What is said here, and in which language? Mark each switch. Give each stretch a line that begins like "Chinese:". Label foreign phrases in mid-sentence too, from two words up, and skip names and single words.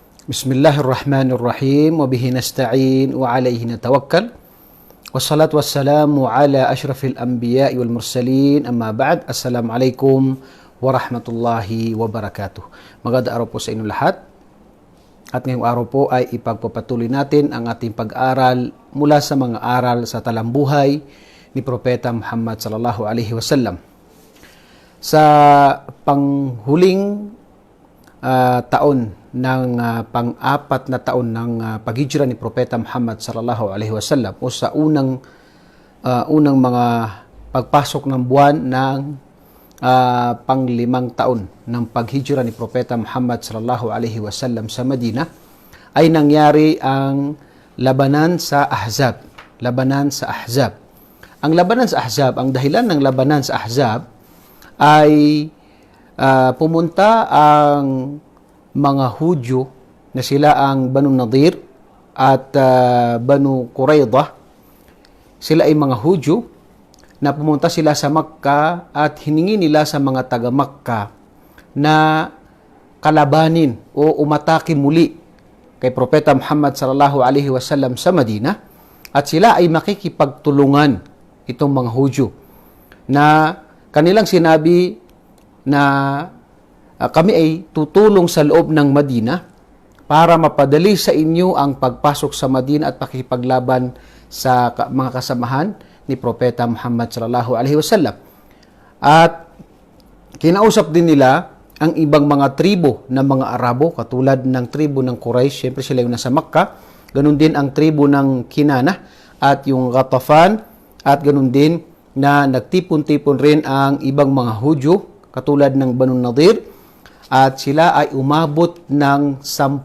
Arabic: بسم الله الرحمن الرحيم وبه نستعين وعليه نتوكل. والصلاة والسلام على أشرف الأنبياء والمرسلين. أما بعد. السلام عليكم ورحمة الله وبركاته.
Filipino: Magandang araw po sa inyo lahat. At ngayong araw po ay ipagpapatuloy natin ang ating pag-aral mula sa mga aral sa talambuhay ni Propeta Muhammad
Arabic: صلى الله عليه وسلم.
Filipino: Sa panghuling taon ng pang-apat na taon ng paghijra ni Propeta Muhammad
Arabic: صلى الله عليه وسلم
Filipino: o sa unang mga pagpasok ng buwan ng pang-limang taon ng paghijra ni Propeta Muhammad
Arabic: صلى الله عليه وسلم
Filipino: sa Madina ay nangyari ang labanan sa Ahzab. Labanan sa Ahzab. Ang labanan sa Ahzab, ang dahilan ng labanan sa Ahzab ay pumunta ang mga Hudyo na sila ang Banu Nadir at Banu Quraydah. Sila ay mga Hudyo na pumunta sila sa Makkah at hiningi nila sa mga taga-Makkah na kalabanin o umatake muli kay Propeta Muhammad
Arabic: صلى الله عليه وسلم
Filipino: sa Madina, at sila ay makikipagtulungan itong mga Hudyo na kanilang sinabi na kami ay tutulong sa loob ng Madina para mapadali sa inyo ang pagpasok sa Madina at pakikipaglaban sa mga kasamahan ni Propeta Muhammad
Arabic: صلى الله عليه وسلم.
Filipino: At kinausap din nila ang ibang mga tribo ng mga Arabo, katulad ng tribo ng Quraysh, siyempre sila yung nasa Makkah, ganun din ang tribo ng Kinana at yung Ghatafan, at ganun din na nagtipon-tipon rin ang ibang mga Hudyo katulad ng Banu Nadir, at sila ay umabot ng 10,000.